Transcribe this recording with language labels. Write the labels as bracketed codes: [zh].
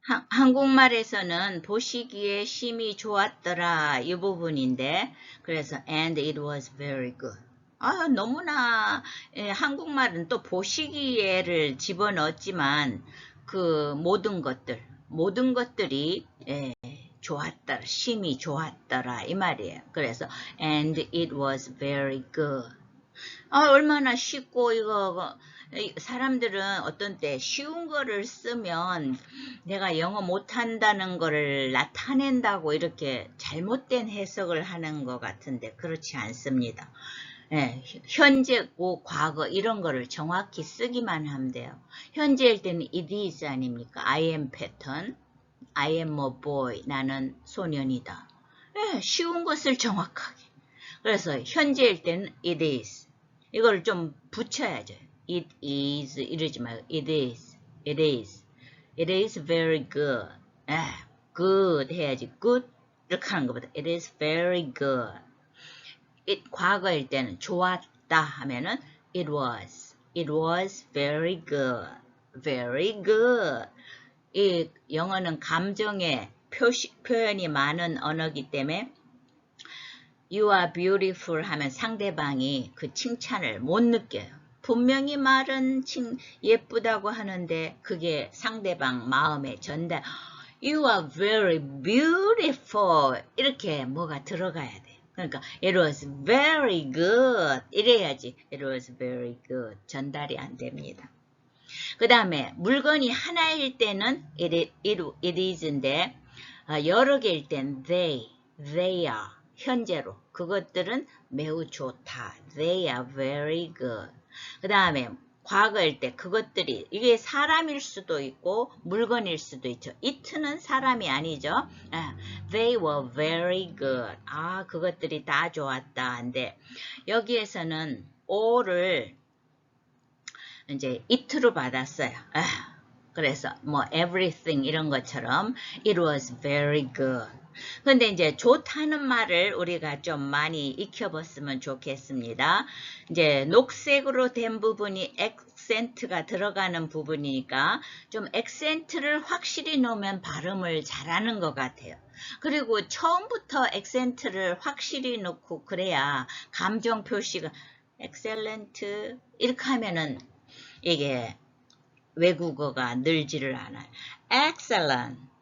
[ko] 한국말에서는 보시기에 심히 좋았더라 이 부분인데 그래서 [en] and it was very good. [ko] 너무나 한국말은 또 보시기에를 집어넣었지만 그 모든 것들이 좋았더라, 심히 좋았더라 이 말이에요. 그래서 [en] and it was very good. [ko] 얼마나 쉽고 이거 사람들은 어떤 때 쉬운 거를 쓰면 내가 영어 못한다는 거를 나타낸다고 이렇게 잘못된 해석을 하는 것 같은데 그렇지 않습니다. 예, 현재고 과거 이런 거를 정확히 쓰기만 하면 돼요. 현재일 때는 [en] it is [ko] 아닙니까? [en] I am 패턴. I am a boy. [ko] 나는 소년이다. 예, 쉬운 것을 정확하게. 그래서 현재일 때는 [en] it is. [ko] 이걸 좀 붙여야죠. [en] it is [ko] 이러지 말고 [en] it is. It is. It is very good. [ko] 예, good 해야지. [en] good [ko] 이렇게 하는 것보다 [en] it is very good. it [ko] 과거일 때는 좋았다 하면은 [en] it was very good. very good. [ko] 이 영어는 감정의 표현이 많은 언어이기 때문에 [en] you are beautiful [ko] 하면 상대방이 그 칭찬을 못 느껴요. 분명히 말은 예쁘다고 하는데 그게 상대방 마음에 전달. [en] You are very beautiful. [ko] 이렇게 뭐가 들어가야 돼. 그러니까 [en] it was very good. [ko] 이래야지 [en] it was very good. [ko] 전달이 안 됩니다. 그 다음에 물건이 하나일 때는 [en] it is [ko] 인데 여러 개일 땐 [en] they are. [ko] 현재로. 그것들은 매우 좋다. [en] They are very good. [ko] 그 다음에 과거일 때 그것들이 이게 사람일 수도 있고 물건일 수도 있죠. it는 사람이 아니죠. [en] They were very good. [ko] 그것들이 다 좋았다. 근데 여기에서는 all을 이제 it로 받았어요. 그래서 뭐 [en] everything [ko] 이런 것처럼 [en] it was very good. [ko] 근데 이제 좋다는 말을 우리가 좀 많이 익혀봤으면 좋겠습니다. 이제 녹색으로 된 부분이 액센트가 들어가는 부분이니까 좀 액센트를 확실히 넣으면 발음을 잘하는 것 같아요. 그리고 처음부터 액센트를 확실히 넣고 그래야 감정 표시가 excellent 이렇게 하면은 이게 외국어가 늘지를 않아요. excellent.